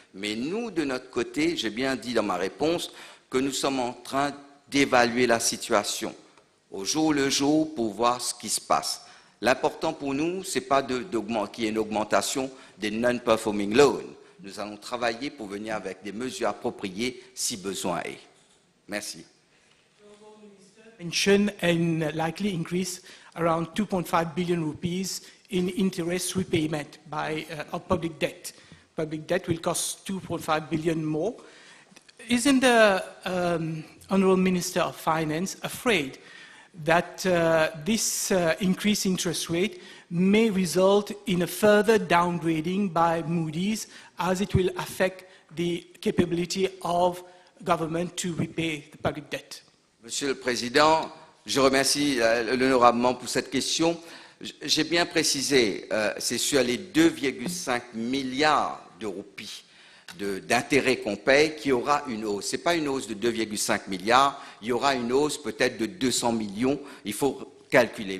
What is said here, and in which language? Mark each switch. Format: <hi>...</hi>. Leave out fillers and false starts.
<fr>Mais nous, de notre côté, j'ai bien dit dans ma réponse que nous sommes en train d'évaluer la situation au jour le jour pour voir ce qui se passe. L'important pour nous, ce n'est pas qu'il y ait une augmentation des</fr> <en>non-performing loans.</en> <fr>Nous allons travailler pour venir avec des mesures appropriées si besoin est. Merci.</fr> <en>Mention and likely increase around 2.5 billion rupees in interest repayment of public debt. Public debt will cost 2.5 billion more. Isn't the Honourable Minister of Finance afraid that this increased interest rate may result in a further downgrading by Moody's, as it will affect the capability of government to repay the public debt?</en> <fr>Monsieur le Président, je remercie l'honorablement pour cette question. J'ai bien précisé, c'est sur les 2,5 milliards de roupies d'intérêts qu'on paye qu'il y aura une hausse. Ce n'est pas une hausse de 2,5 milliards, il y aura une hausse peut-être de 200 millions, il faut calculer.</fr>